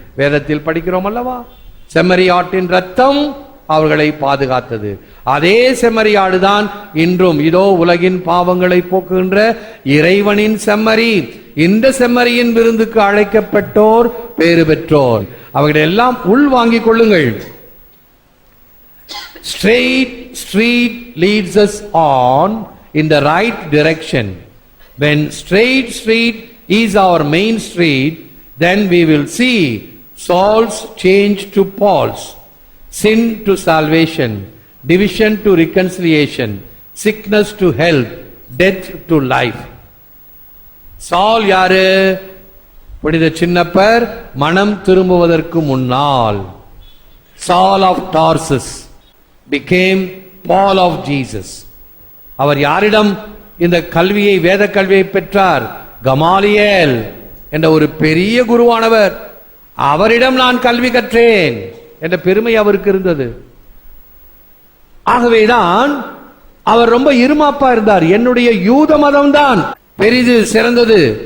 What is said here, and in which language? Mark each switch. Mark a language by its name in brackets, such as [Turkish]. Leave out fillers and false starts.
[Tamil] வேதத்தில் படிக்கிறோம் அல்லவா? செம்மறியாட்டின் ரத்தம் அவர்களை பாதுகாத்தது. அதே செம்மறியாடுதான் இன்றும் இதோ உலகின் பாவங்களை போக்குகின்ற இறைவனின் செம்மறி. இந்த செம்மறியின் விருந்துக்கு அழைக்கப்பட்டோர் பேறு பெற்றோர். அவர்களை எல்லாம் உள் வாங்கிக் கொள்ளுங்கள். [English] Straight street leads us on in the right direction. When straight street is our main street, then we will see Saul's change to Paul's, sin to salvation, division to reconciliation, sickness to health, death to life. Saul [Tamil] யாரு? புனித சின்னப்பர் மனம் திரும்புவதற்கு முன்னால் [English] Saul of Tarsus became Paul of Jesus. [Tamil] அவர் யாரிடம் இந்த கல்வியை, வேத கல்வியை பெற்றார்? கமாலியேல் என்ற ஒரு பெரிய குருவானவர். அவரிடம் நான் கல்வி கற்றேன் என்ற பெருமை அவருக்கு இருந்தது. ஆகவேதான் அவர் ரொம்ப இருமாப்பா இருந்தார். என்னுடைய யூத மதம் தான் பெரிது, சிறந்தது.